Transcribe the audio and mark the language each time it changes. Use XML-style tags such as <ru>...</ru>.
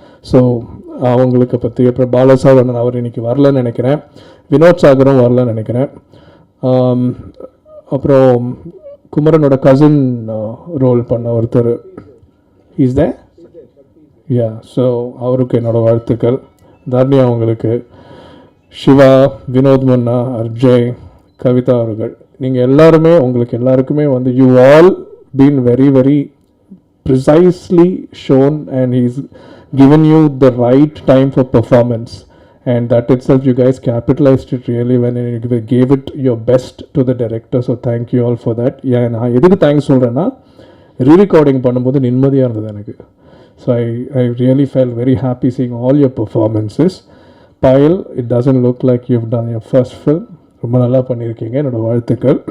<ta>So அவங்களுக்கு பற்றி அப்புறம் பாலசாவரன் அவர் இன்னைக்கு வரலன்னு நினைக்கிறேன், வினோத் சாகரும் வரலன்னு நினைக்கிறேன். அப்புறம் குமரனோட கசின் ரோல் பண்ண ஒருத்தர் இஸ் தே, யா, ஸோ அவருக்கு என்னோடய வாழ்த்துக்கள். தர்ணி அவங்களுக்கு, சிவா, வினோத் முன்னா, அர்ஜய், கவிதா அவர்கள், நீங்கள் எல்லாருமே, உங்களுக்கு எல்லாருக்குமே வந்து</ta> <en>You all been very very precisely shown and he's given you the right time for performance, and that itself you guys capitalized it really when you gave it your best to the director. So thank you all for that.</en> <ta>Yeah, நான் எதுக்கு thanks சொல்கிறேன்னா, re-recording பண்ணும்போது நிம்மதியாக இருந்தது எனக்கு.</ta> <en>So I really felt very happy seeing all your performances. Payal, it doesn't look like you've done your first film.</en> <ta>ரொம்ப நல்லா பண்ணியிருக்கீங்க, என்னோட வாழ்த்துக்கள்.</ta>